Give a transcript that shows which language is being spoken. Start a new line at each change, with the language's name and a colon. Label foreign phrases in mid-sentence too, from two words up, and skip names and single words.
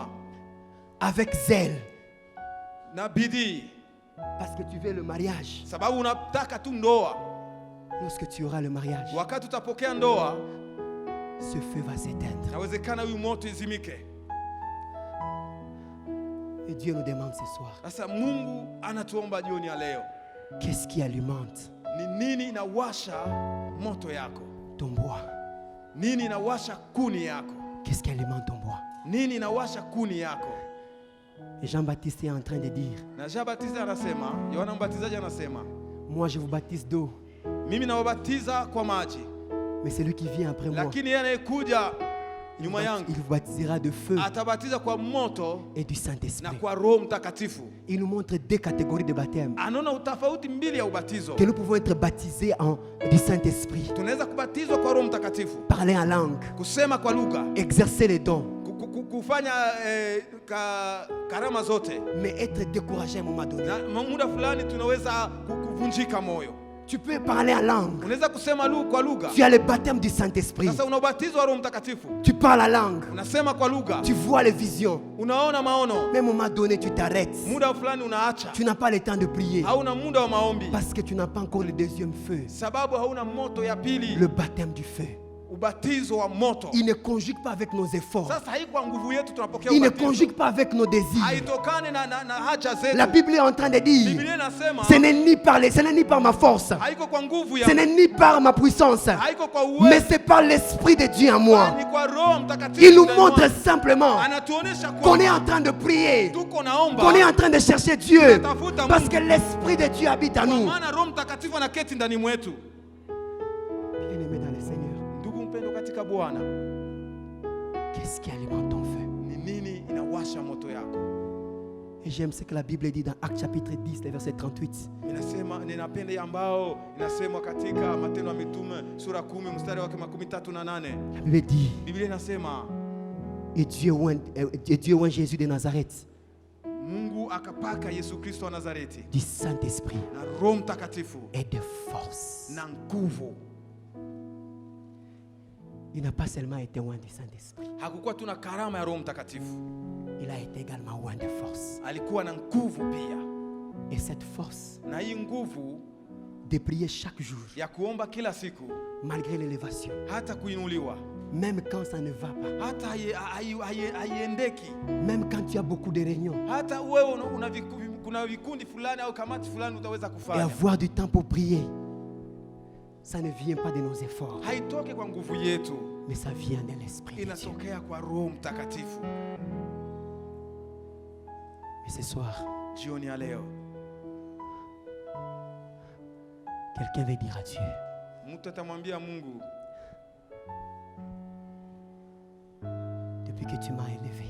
French: avec zèle,
Swahili: na bidii,
French: parce que tu veux le mariage,
Swahili: sababu unataka tu ndoa,
French: lorsque tu auras le mariage,
Swahili: wakati utapokea ndoa,
French: ce feu va s'éteindre.
Swahili: inawezekana huyu moto izimike.
French: Et Dieu nous demande ce soir,
Swahili: Sasa Mungu anatuomba jioni ya leo,
French: qu'est-ce qui alimente
Swahili: ni nini inawasha moto yako?
French: ton bois?
Swahili: Nini inawasha kuni yako?
French: Qu'est-ce qui alimente ton bois?
Swahili: Nini inawasha kuni yako?
French: Et Jean-Baptiste est en train de dire,
Swahili: Na Jean Baptiste anasema, Yohana Mbatizaji anasema,
French: moi je vous baptise d'eau,
Swahili: mimi nawabatiza kwa maji,
French: mais celui qui vient après moi,
Swahili: lakini yeye anayekuja nyuma yangu
French: il vous baptisera de feu
Swahili: atabatiza kwa moto
French: et du
Swahili: na
French: Saint-Esprit.
Swahili: kwa Roho Mtakatifu.
French: Il nous montre deux catégories de baptême.
Swahili: Anaona utofauti mbili ya ubatizo.
French: Que nous pouvons être baptisés du Saint-Esprit,
Swahili: Tunaweza kubatizwa kwa Roho Mtakatifu,
French: parler en langue,
Swahili: kusema kwa lugha,
French: exercer les dons,
Swahili: kufanya karama zote,
French: mais être découragé à un moment donné.
Swahili: na muda fulani tunaweza kuvunjika moyo.
French: Tu peux parler en langue.
Swahili: Unaweza kusema kwa lugha.
French: Tu as le baptême du Saint-Esprit.
Swahili: Sasa una ubatizo wa Roho Mtakatifu.
French: Tu parles la langue.
Swahili: Unasema kwa lugha.
French: Tu vois les visions.
Swahili: Unaona maono.
French: Mais à un moment donné, tu t'arrêtes.
Swahili: Muda fulani unaacha.
French: Tu n'as pas le temps de prier.
Swahili: Hauna muda wa maombi.
French: Parce que tu n'as pas encore le deuxième feu.
Swahili: Sababu hauna moto ya pili.
French: Le baptême du feu.
Swahili: Ubatizo wa moto.
French: Il ne conjugue pas avec nos efforts.
Swahili: Sasa haiko nguvu yetu tunapokea
French: Il ne
Swahili: ubatizo.
French: conjugue pas avec nos désirs.
Swahili: Haitokane na haja zetu.
French: La Bible est en train de dire,
Swahili: Biblia inasema
French: ce n'est ni par ma force,
Swahili: haiko kwa nguvu ya
French: ce n'est ni par ma puissance,
Swahili: haiko kwa uwezo.
French: mais c'est par l'Esprit de Dieu en moi.
Swahili: Ni kwa Roho Mtakatifu.
French: Il nous montre simplement
Swahili: Anatuonesha
French: qu'on est
Swahili: kwa
French: en train de prier,
Swahili: tuko naomba.
French: qu'on est en train de chercher Dieu,
Swahili: Tunatafuta
French: parce
Swahili: Mungu.
French: que l'Esprit de Dieu habite en
Swahili: Kwa
French: nous.
Swahili: maana Roho Mtakatifu anaketi ndani mwetu.
French: Bien-aimé dans le Seigneur,
Swahili: Ndugu mpendo katika Bwana,
French: qu'est-ce qui alimente ton feu?
Swahili: ni nini inawasha moto yako?
French: Et j'aime ce que la Bible dit dans Actes chapitre 10, le verset 38.
Swahili: Inasema, ninapenda ambao inasema katika Matendo ya Mitume sura 10 mstari wake 38.
French: La Bible dit,
Swahili: Biblia inasema
French: et Dieu oint Jésus de Nazareth
Swahili: Mungu akapaka Yesu Kristo wa Nazareti
French: du Saint-Esprit
Swahili: na Roho Mtakatifu
French: et de force.
Swahili: na nguvu.
French: Il n'a pas seulement été oint du Saint-Esprit,
Swahili: Hakukuwa tuna karama ya Roho Mtakatifu,
French: il a été également oint de force.
Swahili: alikuwa na nguvu pia.
French: Et cette force
Swahili: Na hii nguvu
French: de prier chaque jour,
Swahili: ya kuomba kila siku,
French: malgré l'élévation,
Swahili: hata kuinuliwa,
French: même quand ça ne va pas,
Swahili: hata haiendeki,
French: même quand tu as beaucoup de réunions,
Swahili: hata wewe kuna vikundi fulani au kamati fulani utaweza
French: et
Swahili: kufanya,
French: avoir du temps pour prier, ça ne vient pas de nos efforts,
Swahili: haitoke kwa nguvu yetu,
French: mais ça vient de l'Esprit de Dieu.
Swahili: inatokea kwa Roho Mtakatifu.
French: Et ce soir,
Swahili: Jioni ya leo,
French: quelqu'un veut dire à Dieu,
Swahili: mtu atamwambia Mungu,
French: depuis que tu m'as élevé,